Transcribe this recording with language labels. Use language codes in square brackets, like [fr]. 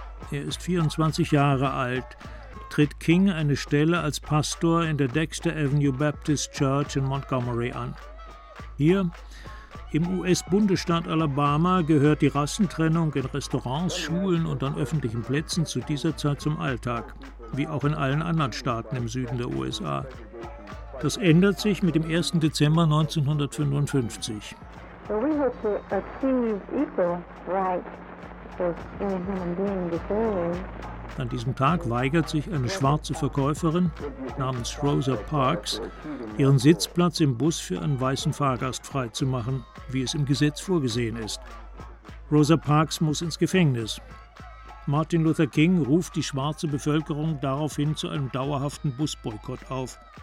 [de] Er ist 24 Jahre alt, tritt King eine Stelle als Pastor in der Dexter Avenue Baptist Church in Montgomery an. Hier, im US-Bundesstaat Alabama, gehört die Rassentrennung in Restaurants, Schulen und an öffentlichen Plätzen zu dieser Zeit zum Alltag, wie auch in allen anderen Staaten im Süden der USA. Das ändert sich mit dem 1. Dezember 1955. [en] So we have to achieve equal rights for any human being before. [de] An diesem Tag weigert sich eine schwarze Verkäuferin namens Rosa Parks, ihren Sitzplatz im Bus für einen weißen Fahrgast freizumachen, wie es im Gesetz vorgesehen ist. Rosa Parks muss ins Gefängnis. Martin Luther King ruft die schwarze Bevölkerung daraufhin zu einem dauerhaften Busboykott auf.